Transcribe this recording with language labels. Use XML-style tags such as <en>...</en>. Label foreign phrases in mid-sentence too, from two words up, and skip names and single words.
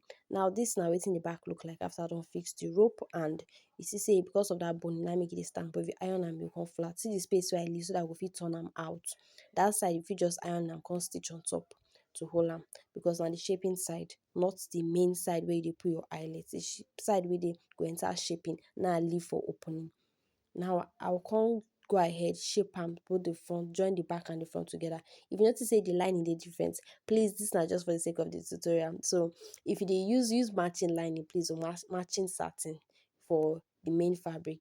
<pcm>Now this na wetin the back look like after I don fix the rope, and you see say because of that boning na make e dey stand, but if you iron am, e go come flat. See the space wey I leave so that I go fit turn am out. That side you fit just iron am, come stitch on top to hold am, because na the shaping side, not the main side where you dey put your eyelet. The side wey dey go enter shaping, na I leave for opening. Now I'll come go ahead shape am, put the front, join the back and the front together. If you notice say the lining dey different, please, this na just for the sake of the tutorial. So if you dey use matching lining, please, or matching satin for the main fabric.</pcm>